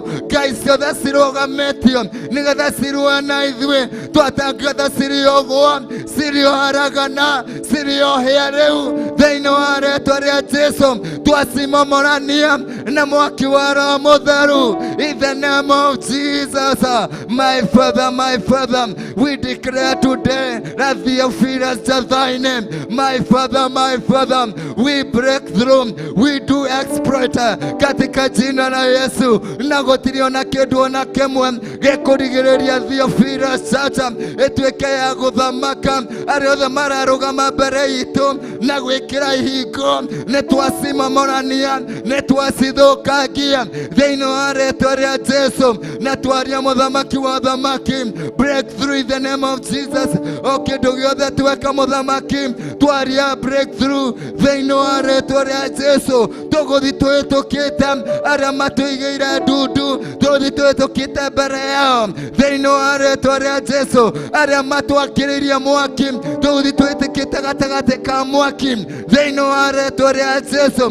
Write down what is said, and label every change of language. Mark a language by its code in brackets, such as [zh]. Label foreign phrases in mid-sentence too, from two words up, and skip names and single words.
[ki] Ngai ciothe cirũgamĩtio nĩgetha cirũe na ithuĩ, twatangatha cirĩ ũguo, cirĩ o haragana, cirĩ o hĩa rĩu thĩinĩ wa rĩĩtwa rĩa Jesũ. Twacimomorania na mwaki wa Roho Mũtheru [en] in the name of Jesus. My Father, we declare today that Theophilus NJATHA-INI, my Father, we break through, we do exploit [sw] katika jina la Yesu. [ki] Na gũtirĩ na kĩndũ ona kĩmwe gĩkũrigĩrĩria Theophilus Church ĩtuĩke ya gũthamaka. Arĩa othe mararũgama mbere itũ na gwĩkĩra ihingo, nĩ twacimomorania, nĩ twacithũkangia thĩinĩ wa rĩĩtwa rĩa Jesũ, na twaria mũthamaki wa thamaki. [en] Breakthrough in the name of Jesus. [ki] O kĩndũ gĩothe tweka mũthamaki, twaria breakthrough thĩinĩ wa rĩĩtwa rĩa Jesũ. Tũgũthiĩ twĩtũkĩte arĩa matũigĩire ndundu, tũgũthiĩ twĩtũkĩte mbere yao thĩinĩ wa rĩĩtwa rĩa Jesũ. Arĩa matwakĩrĩirie mwaki, tũgũthiĩ twĩtũkĩte gatagatĩ ka mwaki thĩinĩ wa rĩĩtwa rĩa Jesũ.